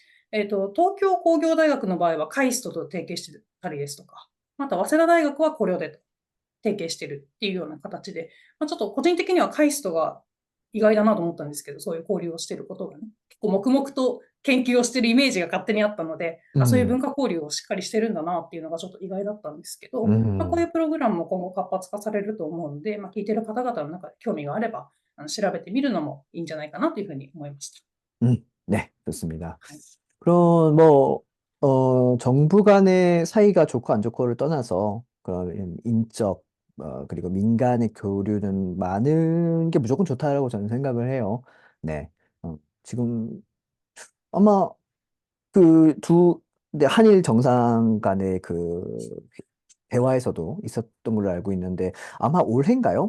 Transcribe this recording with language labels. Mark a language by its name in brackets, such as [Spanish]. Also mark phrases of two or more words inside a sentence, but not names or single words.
[Japanese] 東京工業大学の場合はカイストと提携してたりですとか、また早稲田大学はコレオで提携してるっていうような形で、ちょっと個人的にはカイストが意外だなと思ったんですけど、そういう交流をしていることがね、結構黙々と研究をしているイメージが勝手にあったので、そういううん、文化交流をしっかりしてるんだなっていうのがちょっと意外だったんですけうど、こういん、うプログラムも今後活発化されると思うので、聞いている方々の中で興味があれば、調べてみるのもいいんじゃないかなというふうに思いました。 [Korean] 네, 좋습니다. [Japanese] はい。 [Korean] 그럼 뭐, 정부 간의 사이가 좋고 안 좋고를 떠나서 그런 인적, 그리고 민간의 교류는 많은 게 무조건 좋다라고 저는 생각을 해요. 네. 지금 아마 네, 한일 정상 간의 그 대화에서도 있었던 걸로 알고 있는데 아마 올해인가요?